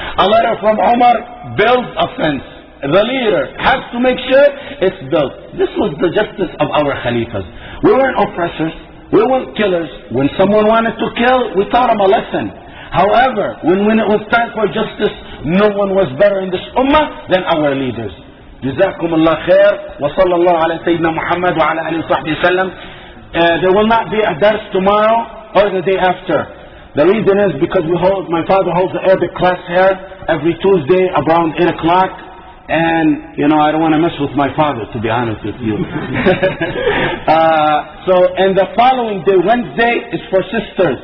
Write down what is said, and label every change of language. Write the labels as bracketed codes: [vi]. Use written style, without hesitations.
[en] A letter from Umar builds a fence. The leader has to make sure it's built. This was the justice of our Khalifas. We weren't oppressors. We weren't killers. When someone wanted to kill, we taught them a lesson. However, when it was time for justice, no one was better in this ummah than our leaders. [ar] جزاكم الله خير وصلى الله على سيدنا محمد وعلى آله وصحبه وسلم. [en] There will not be a dars tomorrow or the day after. The reason is because my father holds the Arabic class here every Tuesday around 8 o'clock. And, I don't want to mess with my father, to be honest with you. And the following day, Wednesday, is for sisters.